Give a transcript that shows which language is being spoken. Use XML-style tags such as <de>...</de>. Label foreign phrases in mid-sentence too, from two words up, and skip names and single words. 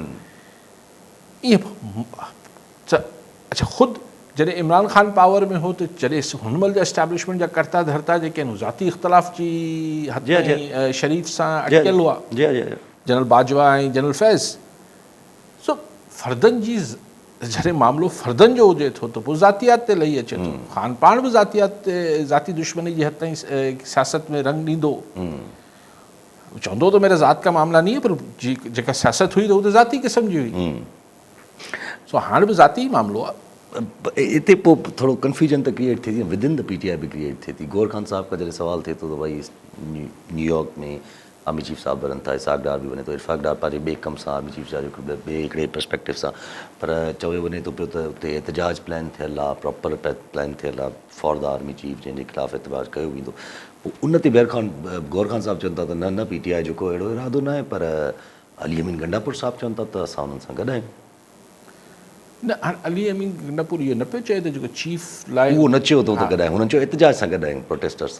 <sd>ईअं अच्छा, ख़ुदि जॾहिं इमरान ख़ान पावर में हो त जॾहिं हुन महिल जा एस्टेब्लिशमेंट जा कर्ता धर्ता जेके आहिनि ज़ाती इख़्तिलाफ़ जी हद ताईं शरीफ़ सां अटकियल हुआ, जनरल बाजवा ऐं जनरल फैज़। सो फ़र्दनि जी जॾहिं मामिलो फ़र्दनि जो हुजे थो त पोइ ज़ातियात ते लही अचे थो। ख़ान पाण बि ज़ाती दुश्मनी जी हद ताईं सियासत में रंग ॾींदो, चवंदो त</sd> <ur>میرا ذات کا معاملہ نہیں ہے,</ur> <sd>पर जेका सियासत हुई त उहो त ज़ाती क़िस्म जी हुई। सो हाणे बि ज़ाती मामिलो आहे। हिते पोइ थोरो कन्फ्यूजन त क्रिएट थिए थी,</sd> <en>within the</en> <sd>PTI बि क्रिएट थिए थी। गौर खान साहिब खां जॾहिं सवाल थिए थो त भई न्यूयॉर्क में आर्मी चीफ साहब वञनि था, इसाक डार बि वञे थो, इरफाक डार पंहिंजे ॿिए कम सां आर्मी चीफ जा ॿिए हिकिड़े पर्सपेक्टिव सां, पर चयो वञे थो पियो त उते एहतजाज प्लान थियल आहे, प्रॉपर प्लान थियल आहे</sd> <en>for the army chief,</en> <sd>जंहिंजे ख़िलाफ़ु एतबार कयो वेंदो। पोइ उन ते गौर खान साहब चवनि था त न PTI जो को अहिड़ो इरादो न आहे, पर अली अमीन गंडापुर साहब चवनि था त असां उन्हनि सां गॾु आहियूं। न हाणे अली अमीन गंडापुर इहो न पियो चए त जेको चीफ लाइ उहो न चयो त गॾु आहियूं, हुननि चयो एहतजाज सां गॾु आहियूं, प्रोटेस्टर सां।</sd>